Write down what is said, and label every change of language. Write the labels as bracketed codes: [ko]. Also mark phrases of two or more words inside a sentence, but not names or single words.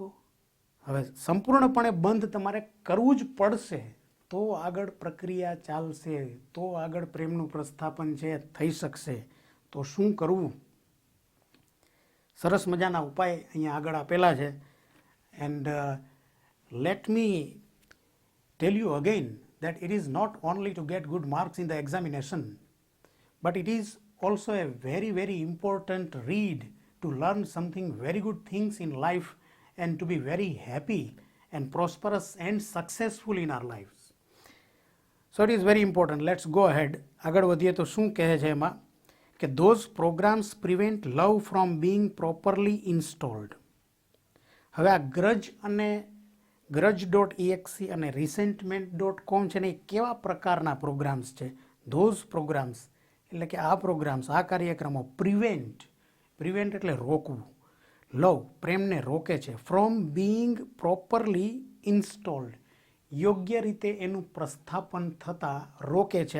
[gu] હવે સંપૂર્ણપણે બંધ તમારે કરવું જ પડશે તો આગળ પ્રક્રિયા ચાલશે, તો આગળ પ્રેમનું પ્રસ્થાપન છે થઈ શકશે. તો શું કરવું? સરસ મજાના ઉપાય અહીંયા આગળ આપેલા છે. [en] and let me tell you again that it is not only to get good marks in the examination, but it is also a very important read to learn something very good things in life and to be very happy and prosperous and successful in our lives. So it is very important. Let's go ahead. [gu] આગળ વધીએ તો શું કહે છે એમાં કે [en] those programs prevent love from being properly installed. [gu] હવે આ grudge.exe અને resentment.com છે ને એ કેવા પ્રકારના પ્રોગ્રામ્સ છે? [en] those programs [gu] એટલે કે આ પ્રોગ્રામ્સ, આ કાર્યક્રમો પ્રિવેન્ટ એટલે રોકવું, લવ પ્રેમને રોકે છે, [en] from being properly installed [gu] યોગ્ય રીતે એનું પ્રસ્થાપન થતાં રોકે છે.